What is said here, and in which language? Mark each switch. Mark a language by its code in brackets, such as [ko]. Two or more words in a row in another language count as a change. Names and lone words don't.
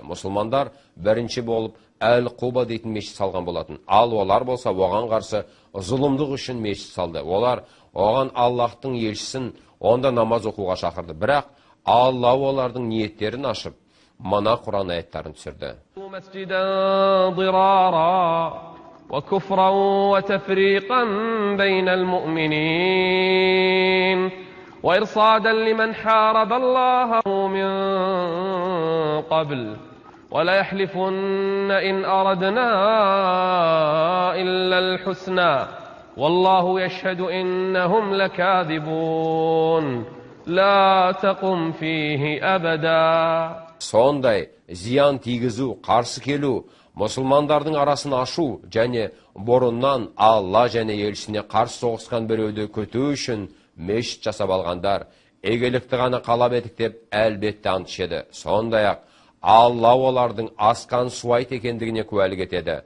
[kk] Мұсылмандар бірінші болып Әл-Құба дейтін мешіт салған болатын. Ал олар болса оған қарсы зұлымдық үшін мешіт салды. Олар оған Аллахтың елшісін онда намаз оқуға шақырды. Бірақ Алла олардың ниеттерін ашып, мына Құран аяттарын түсірді. [ar] وكفرا وتفريقا بين المؤمنين وإرصادا لمن حارب الله من قبل ولا يحلفن إن أردنا إلا الحسنى والله يشهد إنهم لكاذبون لا تقم فيه أبدا. [kk] Сондай зиян тигізу, қарсы келу, мұсылмандардың арасын ашу және бұрыннан Алла және елшісіне қарсы соғысқан біреуді күту үшін мешіт жасап алғандар, игілікті ғана қалап едік деп әлбетте ант ішеді. Сондай-ақ Алла олардың асқан суайт екендігіне куәлік етеді.